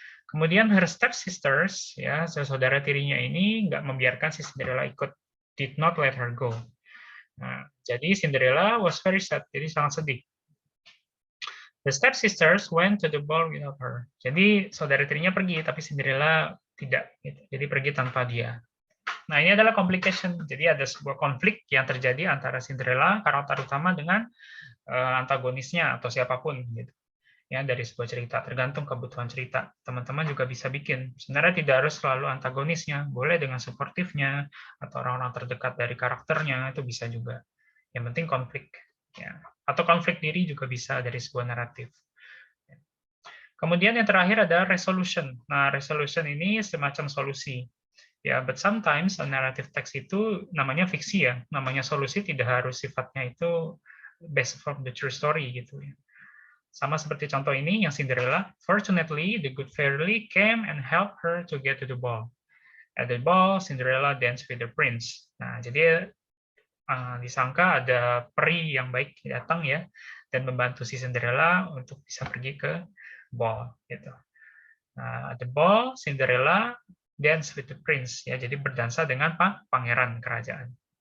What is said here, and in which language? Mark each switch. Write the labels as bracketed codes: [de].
[id] Kemudian [en] her stepsisters, [id] ya, saudara tirinya ini nggak membiarkan si Cinderella ikut, [en] did not let her go. [id] Nah, jadi Cinderella [en] was very sad, [id] jadi sangat sedih. [en] The stepsisters went to the ball without her. [id] Jadi saudara tirinya pergi, tapi Cinderella tidak. Gitu. Jadi pergi tanpa dia. Nah, ini adalah complication. Jadi ada sebuah konflik yang terjadi antara Cinderella, karakter utama, dengan antagonisnya atau siapapun. Gitu. Ya, dari sebuah cerita, tergantung kebutuhan cerita. Teman-teman juga bisa bikin. Sebenarnya tidak harus selalu antagonisnya, boleh dengan suportifnya, atau orang-orang terdekat dari karakternya, itu bisa juga. Yang penting konflik. Ya. Atau konflik diri juga bisa dari sebuah naratif. Kemudian yang terakhir ada resolution. Nah, resolution ini semacam solusi. Ya, [en] but sometimes a narrative text [id] itu namanya fiksi ya. Namanya solusi tidak harus sifatnya itu [en] based from the true story [id] gitu ya. Sama seperti contoh ini yang Cinderella. [en] Fortunately, the good fairy came and helped her to get to the ball. At the ball, Cinderella danced with the prince. [id] Nah, jadi disangka ada peri yang baik datang ya dan membantu si Cinderella untuk bisa pergi ke ball gitu. Nah, [en] the ball Cinderella dance with the prince [id] ya, jadi berdansa dengan pangeran kerajaan.